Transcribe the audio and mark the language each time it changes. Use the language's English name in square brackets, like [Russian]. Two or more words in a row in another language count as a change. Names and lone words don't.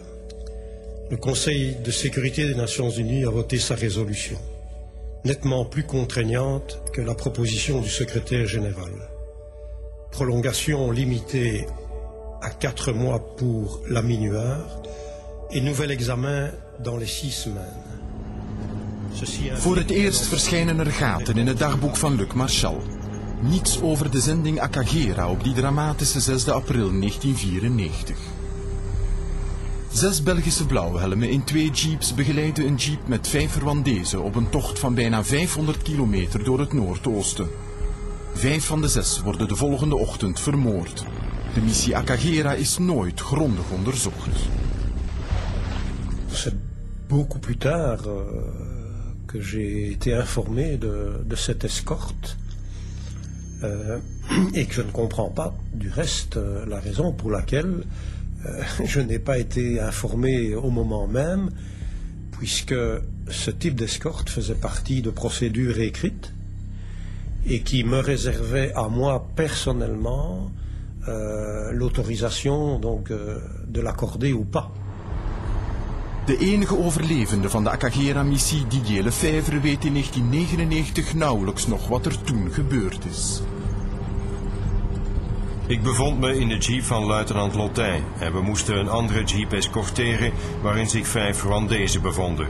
[French] Le Conseil de sécurité des Nations Unies a voté sa résolution, nettement plus contraignante que la proposition du secrétaire général. Prolongation limitée à 4 mois pour la minuar et nouvel examen dans les 6 semaines. [Dutch] Voor het eerst verschijnen er gaten in het dagboek van Luc Marchal. Niets over de zending Akagera op die dramatische 6 april 1994. 6 Belgische blauwhelmen in 2 jeeps begeleiden een jeep met 5 Rwandezen op een tocht van bijna 500 kilometer door het Noordoosten. 5 van de 6 worden de volgende ochtend vermoord. De missie Akagera is nooit grondig onderzocht. [French] C'est beaucoup plus tard que j'ai été informé de cette escorte et que je ne comprends pas du reste la raison pour laquelle je n'ai pas été informé au moment même, puisque ce type d'escorte faisait partie de procédures écrites et qui me réservait à moi personnellement l'autorisation donc de l'accorder ou pas. [Dutch] De enige overlevende van de Akagera-missie, Didier Lefebvre, weet in 1999 nauwelijks nog wat er toen gebeurd is. Ik bevond me in de jeep van luitenant Lottin en we moesten een andere jeep escorteren waarin zich 5 Rwandezen bevonden.